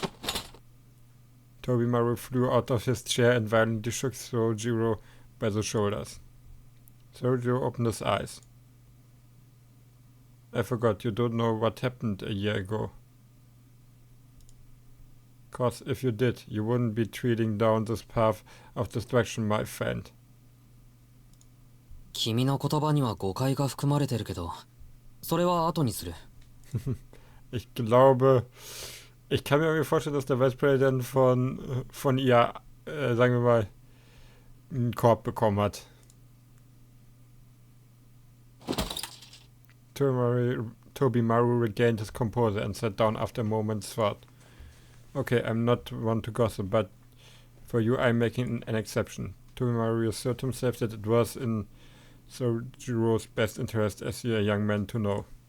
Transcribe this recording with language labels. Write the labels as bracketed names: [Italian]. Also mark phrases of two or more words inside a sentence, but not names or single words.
[English] Tobimaru flew out of his chair and violently shook Sojiro by the shoulders. Sojiro opened his eyes. I forgot, you don't know what happened a year ago. 'Cause if you did, you wouldn't be treading down this path of destruction, my friend. [Japanese] 君の言葉には誤解が含まれてるけど、それは後にする。 [German] Ich kann mir irgendwie vorstellen, dass der Vice President von ihr, sagen wir mal, einen Korb bekommen hat. [English] Tobimaru regained his composure and sat down after a moment's thought. Okay, I'm not one to gossip, but for you I'm making an exception. Tobimaru assured himself that it was in Sojiro's best interest as a young man to know.